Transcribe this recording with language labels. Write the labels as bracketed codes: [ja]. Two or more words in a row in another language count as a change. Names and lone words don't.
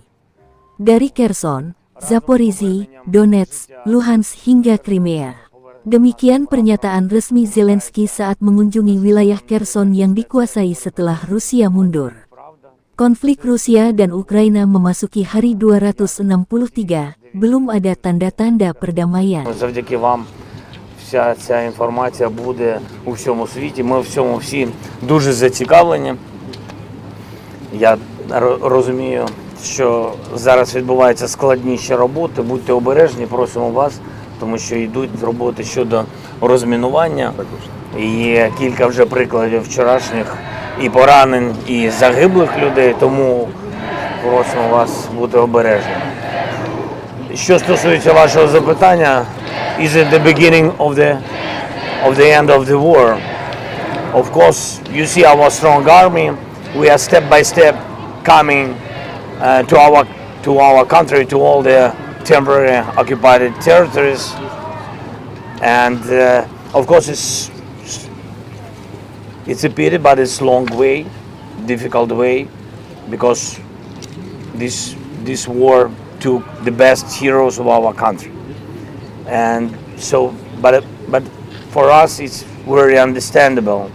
[id] Dari Kherson, Zaporizhia, Donetsk, Luhansk hingga Crimea. Demikian pernyataan resmi Zelensky saat mengunjungi wilayah Kherson yang dikuasai setelah Rusia mundur. Konflik Rusia dan Ukraina memasuki hari 263, belum ada tanda-tanda perdamaian. [uk] Завдяки вам вся ця інформація буде у всьому світі. Ми в цьому всі дуже зацікавлені. Я розумію, що зараз відбуваються складніші роботи. Будьте обережні, просимо вас. Тому що йдуть роботи щодо розмінування. Є кілька вже прикладів вчорашніх і поранень, і загиблих людей, тому просимо вас бути обережними. Що стосується вашого запитання, [en] is it the beginning of the end of the war? Of course, you see our strong army. We are step by step coming to our country, to all the temporary occupied territories, and of course it's a pity, but it's long way, difficult way, because this war took the best heroes of our country, and so but for us it's very understandable.